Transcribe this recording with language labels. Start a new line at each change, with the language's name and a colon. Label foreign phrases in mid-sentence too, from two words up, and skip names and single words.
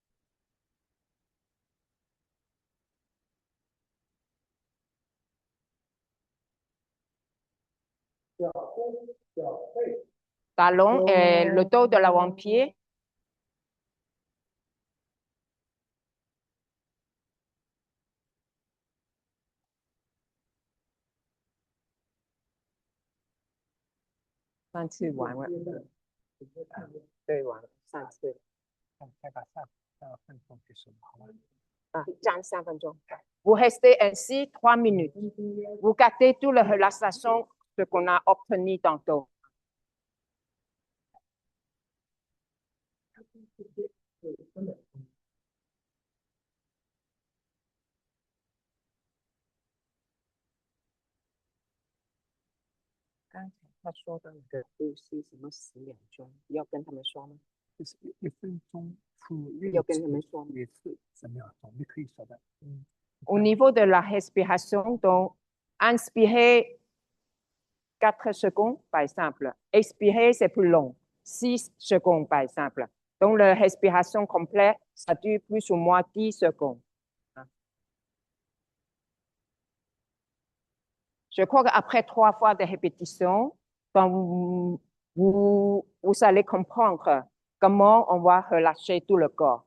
French: Talon et le dos de l'avant-pied.
Chinese: 3 次完了，对，完了3次。再把3分钟结束，好吧？站3分钟。
French: Vous restez ainsi 3 minutes. Vous gardez toute la relaxation ce qu'on a obtenu tantôt.
Chinese: Quand 他说的你的呼吸什么10秒钟，要跟他们说吗？就是1分钟出要跟他们说吗？一次10秒钟，你可以说的。
French: Au niveau de la respiration, donc, inspirer 4 secondes, par exemple. Expirer, c'est plus long, 6 secondes, par exemple. Donc, la respiration complète, ça dure plus ou moins 10 secondes. Je crois qu'après 3 fois de répétition, vous allez comprendre comment on va relâcher tout le corps.